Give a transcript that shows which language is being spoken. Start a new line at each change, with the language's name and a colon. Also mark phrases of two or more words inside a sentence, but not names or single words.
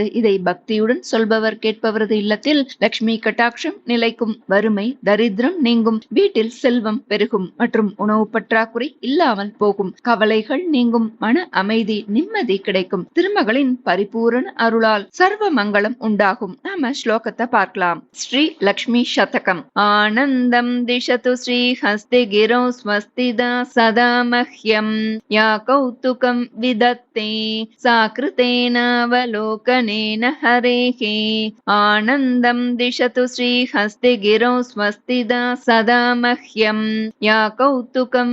Tamil: இதை பக்தியுடன் சொல்பவர் கேட்பவரது இல்லத்தில் லக்ஷ்மி கட்டாட்சம் நிலைக்கும், வறுமை தரித்திரம் நீங்கும், வீட்டில் செல்வம் பெருகும் மற்றும் உணவு பற்றாக்குறை இல்லாமல் போகும், கவலைகள் நீங்கும், மன அமைதி நிம்மதி கிடைக்கும், திருமகளின் பரிபூரண அருளால் சர்வ மங்களம் உண்டாகும். நாம ஸ்லோகத்தை பார்க்கலாம்.
Sanskrit: ஸ்ரீ லக்ஷ்மி शतकम् आनन्दम् दिशतु श्रीहस्ते गिरौ स्वस्तिदा सदा मह्यम् या कौतुकम् विदत्ते सा कृतेनावलोकनेन हरेः आनन्दम् दिशतु श्रीहस्ते गिरौ स्वस्तिदा सदा मह्यम् या कौतुकम्